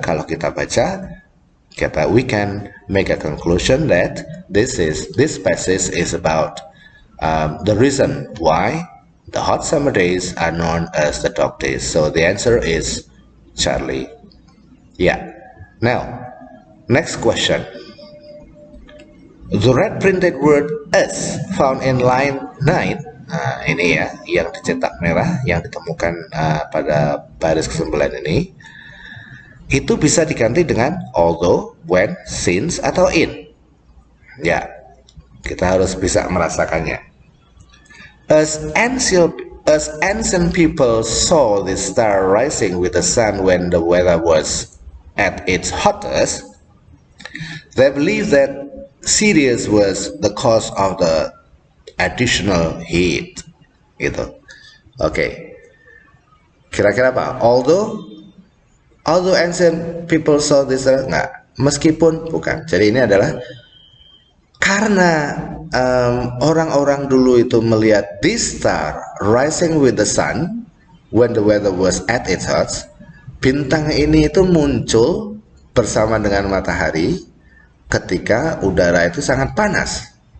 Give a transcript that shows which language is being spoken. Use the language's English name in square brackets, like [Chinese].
[Indonesian] Kalau kita baca, [English] we can make a conclusion that this passage is about the reason why the hot summer days are known as the dog days. So the answer is Charlie. Yeah. Now, next question. The red printed word "us" found in line 9, [Indonesian] nah ini ya, yang dicetak merah, yang ditemukan pada baris ke-9 ini, itu bisa diganti dengan although, when, since, atau in. Ya, kita harus bisa merasakannya. [English] As ancient people saw the star rising with the sun when the weather was at its hottest, they believed that Sirius was the cause of the additional heat. [Indonesian] Gitu. Oke. Kira-kira apa? [English] Although ancient people saw this, [Indonesian] enggak. Meskipun bukan. Jadi ini adalah karena orang-orang dulu itu melihat [English] this star rising with the sun when the weather was at its hottest, [Indonesian] bintang ini itu muncul bersama dengan matahari ketika udara itu sangat panas.